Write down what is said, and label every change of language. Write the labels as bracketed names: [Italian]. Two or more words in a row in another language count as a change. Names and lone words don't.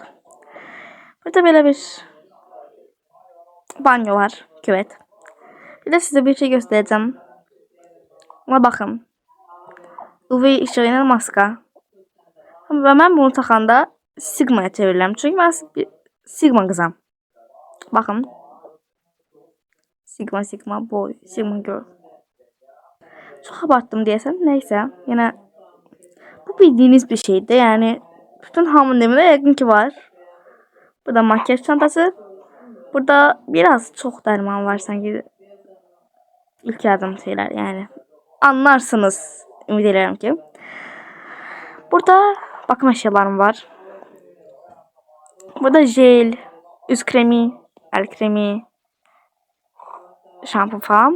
[Azerbaijani] Burada belə bir banyo var, küvet. Bir də sizə bir şey göstərəcəm. Buna baxın. UV işığıyla maska. Və mən bunu taxanda Sigma'ya çevirirəm. Çünki mən Sigma qızam. Baxın. [English] Sigma boy, Sigma girl. [Azerbaijani] Çox abartdım deyəsən. Nəysə, yenə bu bildiğiniz bir şeydi. Yəni bütün hamının evində yəqin ki var. Burada makyaj çantası. [Turkish] Burada biraz çok derman var sanki. İlk yardım şeyler yani. Anlarsınız. Ümid ederim ki. Burada bakım eşyalarım var. Burada jel, yüz kremi, el kremi, şampuan falan.